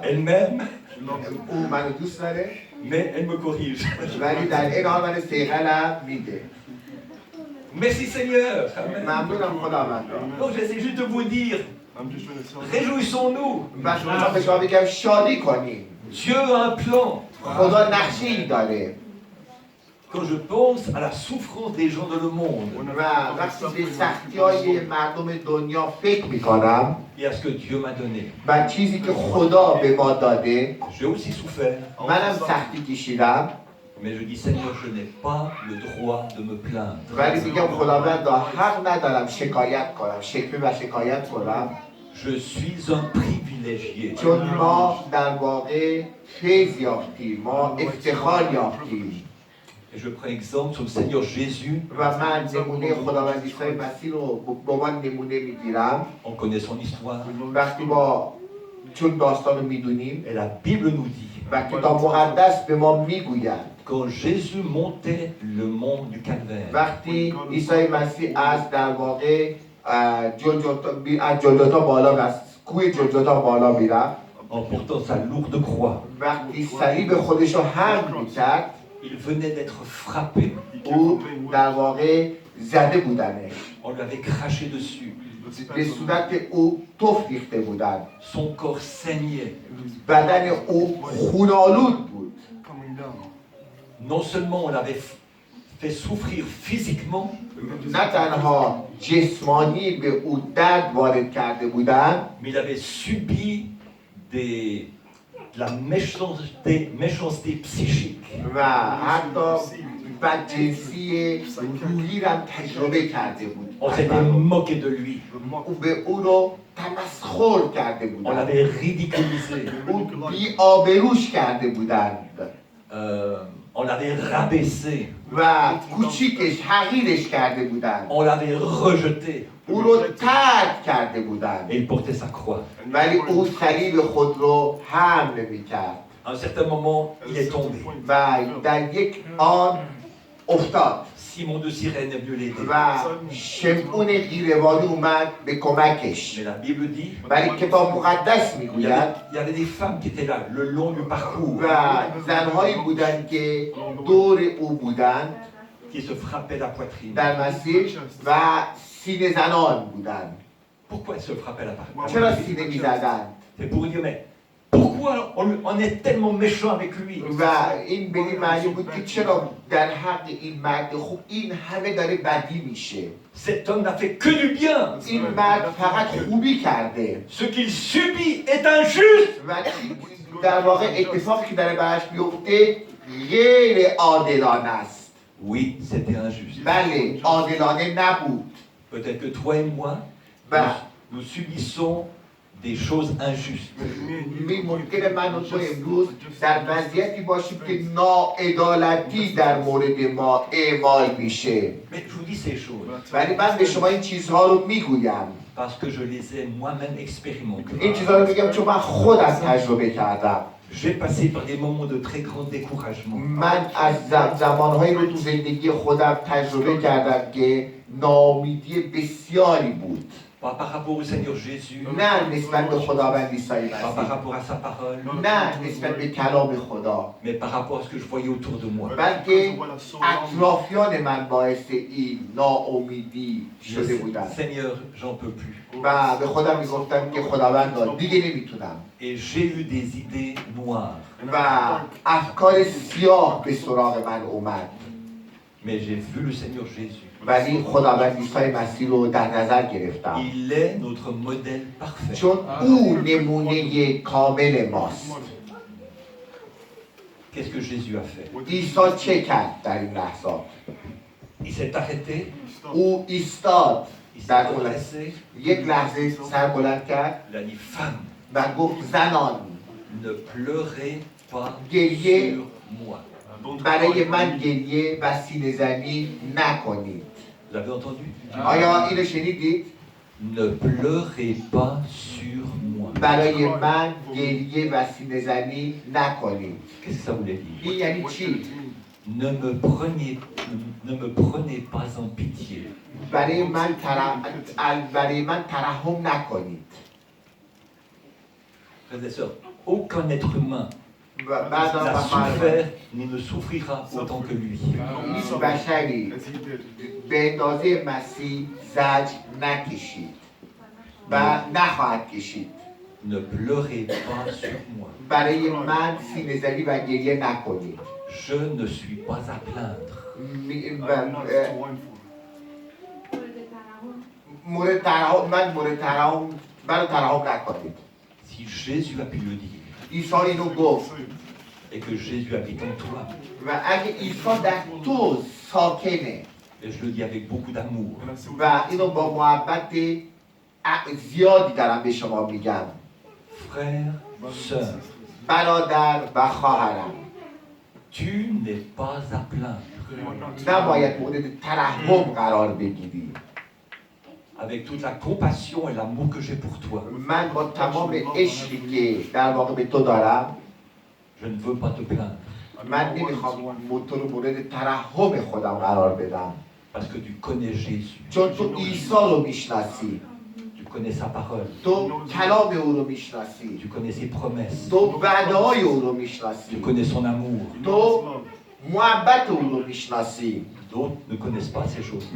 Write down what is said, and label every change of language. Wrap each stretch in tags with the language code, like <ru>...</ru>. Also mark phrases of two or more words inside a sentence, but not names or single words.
<fr>Elle m'aime,</fr> <fa>او منو دوست داره</fa> <fr>mais elle me corrige.</fr> <fa>ولی در این حال من صیقلم میده.</fa> <fr>Merci Seigneur. Amen.</fr> <fa>ممنونم خداوند.</fa> <fr>Donc j'essaie juste de vous dire, réjouissons-nous.</fr> <fa>و شما به شما بگم شادی کنیم.</fa> <fr>Dieu a un plan.</fr> <fa>خدا نقشه‌ای داره.</fa> <fr>Quand je pense à la souffrance des gens dans le monde</fr> <fa>و وقتی به سختی‌های مردم دنیا فکر می‌کنم</fa> <fr>et à ce que Dieu m'a donné,</fr> <fa>و چیزی که خدا به ما داده،</fa> <fr>j'ai aussi souffert.</fr> <fa>منم سختی کشیدم.</fa> <fr>Mais je dis Seigneur, je n'ai pas le droit de me plaindre.</fr> <fa>ولی میگم خداوند حق ندارم شکایت کنم، شکوه و شکایت کنم.</fa> <fr>Je suis un privilégié.</fr> <fa>چون ما در واقع فیض یافتیم، ما افتخار یافتیم.</fa> <fr>Et je prends exemple sur le Seigneur Jésus.</fr> <fa>و من نمونه خداوند عیسی مسیح رو به عنوان نمونه میگیرم.</fa> <fr>On connaît son histoire.</fr> <fa>وقتی با چون داستان رو میدونیم</fa> <fr>Et la Bible nous dit</fr> <fa>و کتاب مقدس به ما میگوید</fa> <fr>quand Jésus montait le mont du Calvaire,</fr> <fa>وقتی عیسی مسیح از در واقع از جلجتا بالا از کوه جلجتا بالا میرفت</fa> <fr>en portant sa lourde croix,</fr> <fa>وقتی صلیب خودش رو حمل میکرد</fa> <fr>il venait d'être frappé.</fr> <fa>او در واقع زده بودنش</fa> <fr>On lui avait craché dessus.</fr> <fa>به صورت او توف ریخته بودن</fa> <fr>Son corps saignait.</fr> <fa>بدن او خونالود بود</fa> <fr>Non seulement on l'avait fait souffrir physiquement,</fr> <fa>نه تنها جسمانی به او درد وارد کرده بودن</fa> <fr>mais il avait subi de la méchanceté psychique.</fr> <fa>و حتی بدجنسی روحی را تجربه کرده بود</fa> <fr>On s'était moqué de lui.</fr> <fa>او به او رو تمسخر کرده</fa> <fr>On</fr> <fa>بودن</fa> <fr>l'avait ridiculisé.</fr> <fa>او بی آبروش کرده بودند</fa> <fr>On l'avait rabaissé.</fr> <fa>و کوچیکش حقیرش کرده بودند</fa> <fr>On l'avait rejeté.</fr> <fa>او رو ترک کرده بودند</fa> <fr>Et il portait sa croix.</fr> <fa>ولی او صلیب خود رو حمل میکرد</fa> <fr>À un certain moment, il est tombé.</fr> <fa>و در یک آن افتاد</fa> <fr>Simon de Cyrène est venu l'aider.</fr> <fa>و شمعون غیره‌واری اومد به کمکش</fa> <fr>Mais la Bible dit,</fr> <fa>ولی کتاب مقدس</fa> <fr>il y</fr> <fa>میگوید</fa> <fr>avait des femmes qui étaient là le long du parcours,</fr> <fa>و زنهایی بودند که دور او بودند</fa> <fr>qui se frappaient la poitrine.</fr> <fa>در مسیح و سینه زنان بودند</fa> <fr>Pourquoi elles se frappaient la</fr> <fa>چرا</fa> <fr>poitrine?</fr> <fa>سینه میزدند</fa> <fr>C'est pour dire, mais pourquoi on est tellement méchant avec lui?</fr> <fa>و این به این معنی بود که چرا در حق این مرد خوب این همه داره بدی میشه</fa> <fr>Cet homme n'a fait que du bien.</fr> <fa>این مرد فقط خوبی کرده</fa> <fr>Ce qu'il subit est injuste.</fr> <fa>و در واقع اتفاقی که داره براش بیفته غیر عادلانه است</fa> <fr>Oui, c'était injuste.</fr> <fa>بله عادلانه نبود</fa> <fr>Peut-être que toi et moi, Bah. nous subissons des choses injustes.</fr> <fa>ممکنه من و تو امروز در وضعیتی باشیم که ناعدالتی در مورد ما اعمال میشه</fa> <fr>Mais je vous dis ces choses</fr> <fa>ولی من به شما این چیزها رو میگویم</fa> <fr>parce que je les ai moi-même expérimentées.</fr> <fa>این چیزها رو میگم چون من خودم تجربه کردم</fa> <fr>J'ai passé par des moments de très grand découragement.</fr> <fa>من از زمانهایی رو تو زندگی خودم تجربه کردم که ناامیدی بسیاری بود</fa> <fr>Pas par rapport au Seigneur Jésus,</fr> <fa>نه نسبت به خداوند عیسی</fa> <fr>pas par</fr> <fa>مسیح</fa> <fr>rapport à sa parole,</fr> <fa>نه نسبت به کلام خدا</fa> <fr>mais par rapport à ce que je voyais autour de moi.</fr> <fa>بلکه اطرافیان من باعث این ناامیدی</fa> <fr>Je</fr> <fa>شده</fa> <fr>dis,</fr> <fa>بودن</fa> <fr>Seigneur, j'en peux plus.</fr> <fa>و به خودم میگفتم که خداوند دیگه نمیتونم</fa> <fr>Et j'ai eu des idées noires,</fr> <fa>و افکار سیاه به سراغ من اومد</fa> <fr>mais j'ai vu le Seigneur Jésus.</fr> <fa>ولی خداوند عیسی مسیح رو در نظر گرفتم</fa> <fr>Il est notre modèle parfait.</fr> <fa>چون او نمونه کامل ماست</fa> <fr>Qu'est-ce que Jésus a fait?</fr> <fa>عیسی چه کرد در این لحظات</fa> <fr>Il s'est arrêté,</fr> <fa>او ایستاد</fa> <fr>il s'est</fr> <fa>در اون</fa> <fr>redressé,</fr> <fa>یک لحظه سر بلند کرد</fa> <fr>il a dit, femme,</fr> <fa>و گفت زنان</fa> <fr>ne pleurez pas Guerrier. sur moi.</fr> <fa>برای من گریه و سینه زنی نکنید</fa> <fr>Vous avez entendu?</fr> <fa>آیا اینو شنیدید؟</fa> <fr>Ne pleurez pas sur moi.</fr> <fa>برای من گریه و سینه زنی نکنید</fa> <fr>Qu'est-ce que ça voulait dire?</fr> <fa>این یعنی چی؟</fa> <fr>Ne me prenez pas en pitié.</fr> <fa>برای من ترحم نکنید</fa> <fr>Frères et sœurs, aucun être humain</fr> <fa>و بعد</fa> <fr>n'a souffert ni ne souffrira autant que lui.</fr> <fa>هیچ بشری به اندازه مسیح زجر نکشید و نخواهد کشید</fa> <fr>Ne pleurez pas sur moi.</fr> <fa>برای من سینه زنی و گریه نکنید</fa> <fr>Je ne suis pas à plaindre.</fr> <fa>مورد ترحم نکنید</fa> <fr>Si Jésus a pu le dire</fr> <fa>عیسی اینو گفت</fa> <fr>et que Jésus habite en toi,</fr> <fa>و اگه عیسی در تو ساکنه</fa> <fr>et je le dis avec beaucoup d'amour,</fr> <fa>و اینو با محبت زیادی دارم به شما میگم</fa> <fr>frère, sœur,</fr> <fa>برادر و خواهرم</fa> <fr>tu n'es pas à plaindre.</fr> <fa>نباید مورد ترحم قرار بگیری</fa> <fr>Avec toute la compassion et l'amour que j'ai pour toi,</fr> <fa>من با تمام عشقی که در واقع به تو دارم</fa> <fr>Je ne veux pas te plaindre.</fr> <fa>من نمیخوام تو رو مورد ترحم خودم قرار بدم،</fa> <fr>Parce que tu connais Jésus.</fr> <fa>چون تو عیسی رو میشناسی،</fa> <fr>Tu connais sa parole.</fr> <fa>تو کلام او رو میشناسی،</fa> <fr>Tu connais ses promesses.</fr> <fa>تو وعده‌های او رو</fa> <fr>Tu</fr> <fa>میشناسی،</fa> <fr>connais son amour.</fr> <fa>تو محبت او رو میشناسی.</fa> <fr>D'autres ne connaissent pas ces choses.</fr>